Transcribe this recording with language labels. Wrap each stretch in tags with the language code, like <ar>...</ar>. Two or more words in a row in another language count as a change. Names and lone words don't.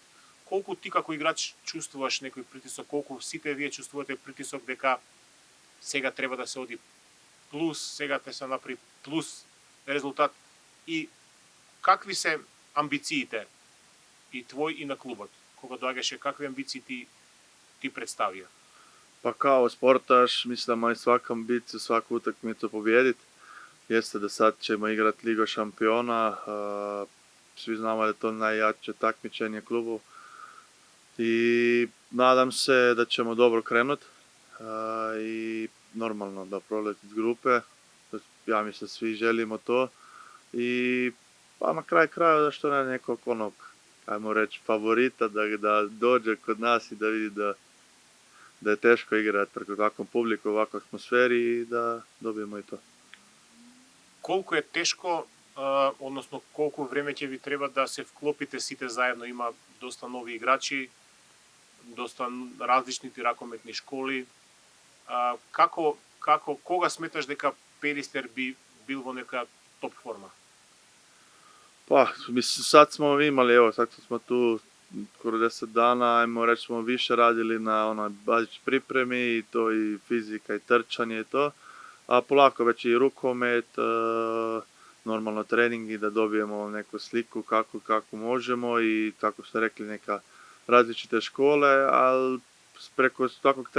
<mk>Колку ти како играч чувствуваш некој притисок? Колку сите вие чувствувате притисок дека сега треба да се оди плюс, сега те се направи плюс резултат? И какви се амбициите и твој и на клубот? Кога доаѓаше, какви амбиции ти представија?</mk> <hr>Pa kao sportaš, mislim da ima svaka ambiciju, svaku utakmicu pobijediti. Jeste da sad ćemo igrati Ligu šampiona, svi znamo da je to najjače takmičenje klubu i nadam se da ćemo dobro krenuti i normalno da proletiti grupe. Ja mislim da svi želimo to i pa na kraj krajeva da što ne nekog onog, ajmo reći, favorita da dođe kod nas i da vidi da je teško igrati preko takvom publiku, ovakvoj atmosferi i da dobijemo i to.</hr> <mk>Колку е тешко, односно колку време ќе ви треба да се вклопите сите заедно? Има доста нови играчи, доста различни ракометни школи. Кога сметаш дека Пелистер би бил во нека топ форма?</mk> <hr>Pa, mislim, sad smo imali, evo, sad smo tu skoro 10 dana, ajmo reći, smo više radili na onoj bazičnoj pripremi i to i fizika i trčanje i to, a polako već i rukomet, normalno treningi da dobijemo neku sliku kako možemo i kako ste rekli neka različite škole, ali preko svakog</hr>